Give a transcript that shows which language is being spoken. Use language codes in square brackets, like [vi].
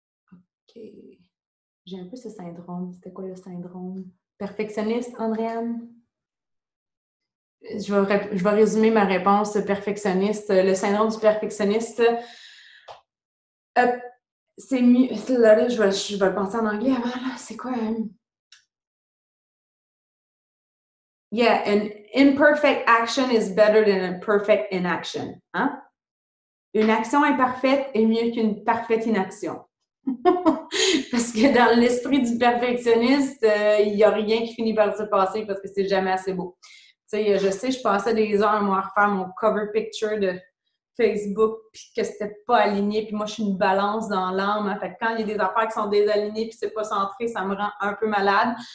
[fr] OK. J'ai un peu ce syndrome. C'était quoi le syndrome? Perfectionniste, Andréane? Je vais résumer ma réponse perfectionniste. Le syndrome du perfectionniste, c'est mieux. Là, je vais le penser en anglais avant. C'est quoi? [en] Yeah, an imperfect action is better than a perfect inaction. [fr] Hein? Une action imparfaite est mieux qu'une parfaite inaction. Parce que dans l'esprit du perfectionniste, il n'y a rien qui finit par se passer parce que c'est jamais assez beau. Tu sais, je passais des heures, moi, à refaire mon cover picture Facebook, puis que c'était pas aligné, puis moi, je suis une balance dans l'âme, hein, fait que quand il y a des affaires qui sont désalignées, puis c'est pas centré, ça me rend un peu malade.